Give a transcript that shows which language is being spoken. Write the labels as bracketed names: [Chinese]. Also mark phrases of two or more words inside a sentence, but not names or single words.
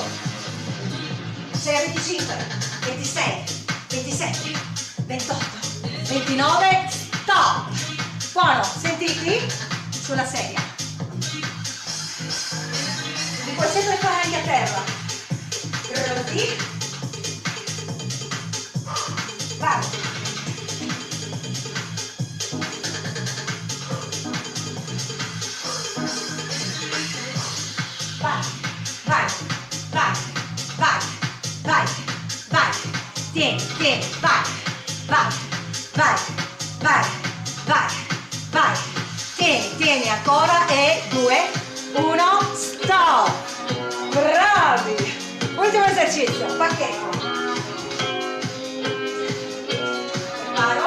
[Italian] Sei a 25, 26, 27, 28, 29, stop. Buono, sentiti? Sulla sedia. Li puoi sempre fare anche a terra. Pronti? Vai. Vai, vai, vai, vai, vai, vai. Tieni, tieni, vai, vai, vai, vai, vai, vai. Tieni, tieni ancora e 2, 1, stop. Bravi. Ultimo esercizio, pacchetto. Preparo.